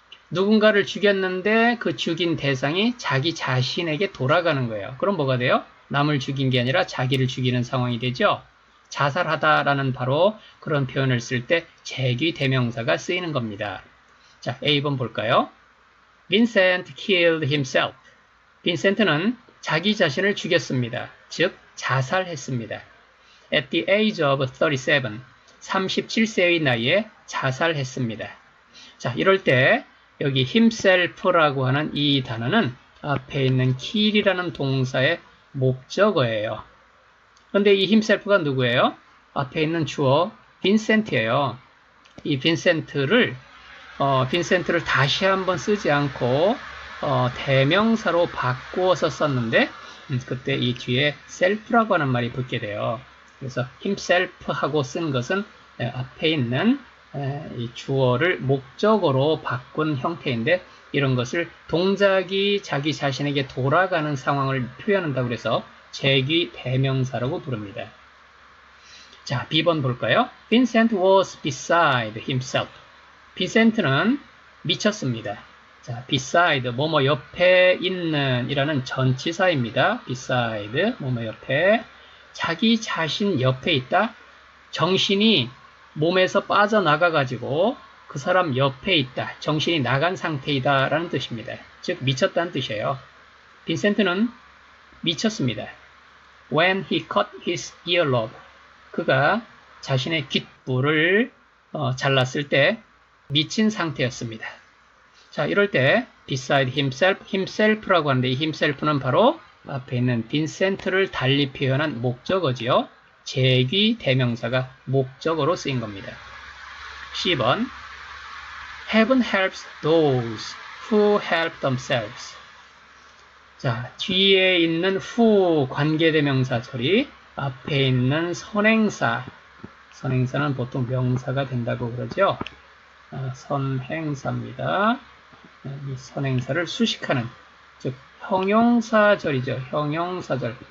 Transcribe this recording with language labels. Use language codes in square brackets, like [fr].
[ko] 누군가를 죽였는데 그 죽인 대상이 자기 자신에게 돌아가는 거예요. 그럼 뭐가 돼요? 남을 죽인 게 아니라 자기를 죽이는 상황이 되죠. 자살하다라는 바로 그런 표현을 쓸 때 재귀 대명사가 쓰이는 겁니다. 자, A번 볼까요? [en] Vincent killed himself. [ko] 빈센트는 자기 자신을 죽였습니다. 즉 자살했습니다. [en] at the age of 37, [ko] 37세의 나이에 자살했습니다. 자, 이럴 때 여기 himself라고 하는 이 단어는 앞에 있는 kill이라는 동사의 목적어예요. 그런데 이 himself가 누구예요? 앞에 있는 주어 빈센트예요. 이 빈센트를 다시 한번 쓰지 않고 대명사로 바꾸어서 썼는데 그때 이 뒤에 self라고 하는 말이 붙게 돼요. 그래서 himself하고 쓴 것은 앞에 있는 이 주어를 목적어로 바꾼 형태인데 이런 것을 동작이 자기 자신에게 돌아가는 상황을 표현한다고 해서 제귀 대명사라고 부릅니다. 자, B번 볼까요? [en] Vincent was beside himself. [ko] 빈센트는 미쳤습니다. 자, beside, 뭐뭐 옆에 있는 이라는 전치사입니다. beside, 뭐뭐 옆에. 자기 자신 옆에 있다. 정신이 몸에서 빠져나가가지고 그 사람 옆에 있다. 정신이 나간 상태이다. 라는 뜻입니다. 즉, 미쳤다는 뜻이에요. 빈센트는 미쳤습니다. [en] When he cut his earlobe. [ko] 그가 자신의 귓불을 잘랐을 때 미친 상태였습니다. 자, 이럴 때 beside himself라고 하는데 이 himself는 바로 앞에 있는 빈센트를 달리 표현한 목적어지요. 제귀 대명사가 목적어로 쓰인 겁니다. [en] C번 Heaven helps those who help themselves. [ko] 자, 뒤에 있는 who 관계대명사 처리, 앞에 있는 선행사는 보통 명사가 된다고 그러죠. 선행사입니다. 이 선행사를 수식하는, 즉 형용사절이죠. 형용사절.